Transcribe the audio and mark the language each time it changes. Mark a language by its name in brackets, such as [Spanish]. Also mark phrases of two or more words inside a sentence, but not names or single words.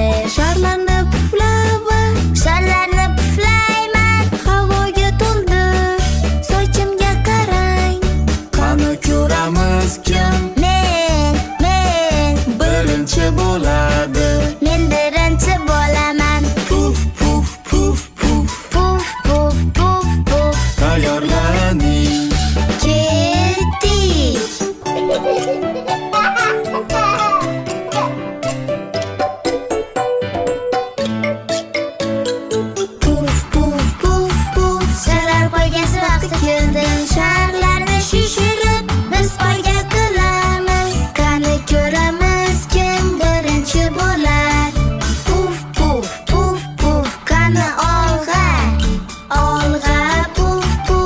[Uzbek] Sharlarni puflava, Sharlarni puflayman. havoga to'ldi. Sochimga qarang. Qani ko'ramiz kim Men birinchi bo'ladi. Men birinchi bo'laman. Puf puf puf puf. Puf puf puf puf. Tayyorlaning. Ketdik. Puf puf puf puf. Sharlar poygasi vaqti keldi. Sharlarni shishirib biz poyga qilamiz. Qani ko'ramiz kim birinchi bo'lar. Puf puf puf puf. Qani olg'a. Olg'a puf puf.